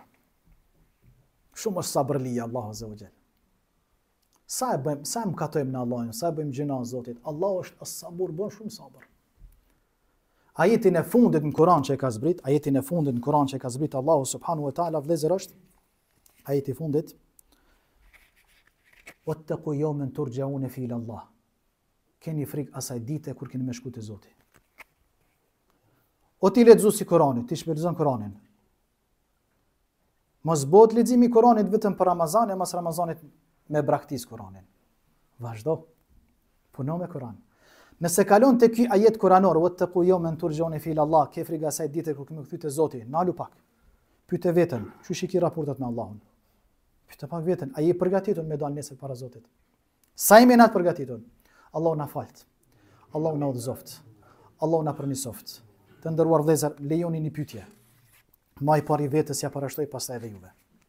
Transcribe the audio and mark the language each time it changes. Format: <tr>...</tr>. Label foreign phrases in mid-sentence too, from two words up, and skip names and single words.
<sq>Shumë është sabërlia Allahu</sq> <ar>عز وجل.</ar> <sq>Sa e bëjmë, sa më katojmë në Allahun, sa e bëjmë gjëna Zotit. Allahu është as-sabur, bën shumë sabër. Ajetin e fundit në Kur'an që e ka zbrit, ajetin e fundit në Kur'an që e ka zbrit Allahu</sq> <ar>سبحانه وتعالى,</ar> <sq>vëllezër, është ajeti i fundit.</sq> <ar>واتقوا يوما ترجعون في الله.</ar> <sq>Keni frikë asaj dite kur keni me shku te Zoti. O ti lexuesi i Kuranit, ti shpërlezon Kuranin. Mos bëhet leximi i Kuranit vetëm për Ramazan e mas Ramazanit me braktis Kuranin. Vazhdo. Puno me Kuran. Nëse kalon te ky ajet kuranor,</sq> <ar>واتقوا يوما ترجعون في الله,</ar> <sq>ke frikë asaj dite kur kemi kthy te Zoti, nalu pak. Pyete veten, çu shiki raportat me Allahun. Pyete pak veten, a je përgatitur me dal nesër para Zotit? Sa jemi na të përgatitur? Allahu na falt. Allahu na udhëzoft. Allahu na përmirësoft. Të nderuar vëllezër, lejoni një pyetje. Ma i pari vetës ja parashtoj pastaj edhe juve.</sq>